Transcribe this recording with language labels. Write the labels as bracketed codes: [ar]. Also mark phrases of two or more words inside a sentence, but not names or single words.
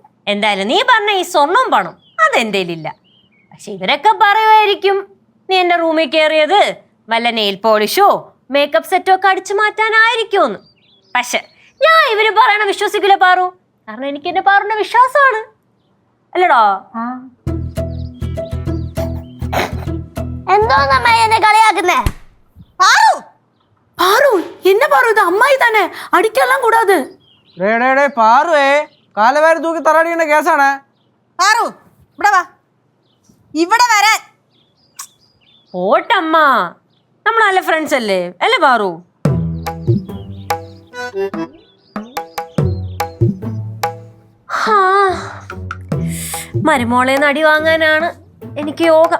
[ml] എന്തായാലും നീ പറഞ്ഞ ഈ സ്വർണവും പണം അതെന്റെ ഇല്ല. പക്ഷെ ഇവരൊക്കെ പറയുമായിരിക്കും നീ എന്റെ റൂമിൽ കയറിയത് വല്ല നെയിൽ പോളിഷോ മേക്കപ്പ് സെറ്റോ ഒക്കെ അടിച്ചു മാറ്റാനായിരിക്കുമെന്ന്. പക്ഷെ ഞാൻ ഇവര് പറയണ വിശ്വസിക്കില്ല പാറു. കാരണം എനിക്ക് എന്റെ പാറുവിന്റെ വിശ്വാസമാണ്. അല്ലടോ? എന്തോന്നമ്മ എന്നെ കളിയാക്കുന്നേ? [ta] பாரு, என்ன பாரு, இது அம்மாயி தானே, அடிக்கலாம் கூடாது. [ml] പാറുവേ, കാലവേര് തൂക്കി തറടിക്കുന്ന കേസാണ്. പാറു, ഇവിടെ വാ. ഇവിടെ വരാൻ. ഓട്ടമ്മ, നമ്മൾ നല്ല ഫ്രണ്ട്സ് അല്ലേ? അല്ലേ പാറു? മരുമോളേന്ന് അടി വാങ്ങാനാണ് എനിക്ക് യോഗം.